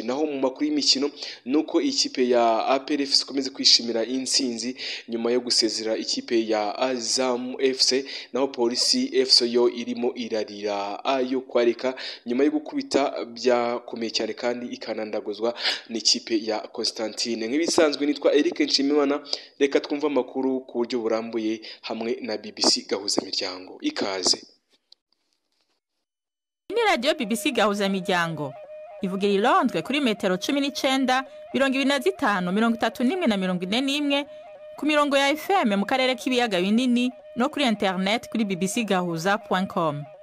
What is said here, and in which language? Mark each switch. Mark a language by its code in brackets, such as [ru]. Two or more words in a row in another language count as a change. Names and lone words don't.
[rw] Naho mu makuru y'imikino nuko ikipe ya APR FC ikomeze kwishimira intsinzi nyuma yo gusezera ikipe ya Azam FC, naho Polisi FC yo irimo irarira ayo kwareka nyuma yo gukubita byakomeye cyane kandi ikanandaguzwa n'ikipe ya Constantine. Nk'ibisanzwe nitwa Eric Nshimimana, reka twumva amakuru ku buryo burambuye hamwe na BBC Gahuza Miryango. Ikaze. Ni radio BBC Gahuza Miryango ivugira i Londres kuri metero 19, 25, 31 na 41 ku mirongo ya FM mu karere k'ibiyaga binini no kuri internet kuri bbcgahuza.com.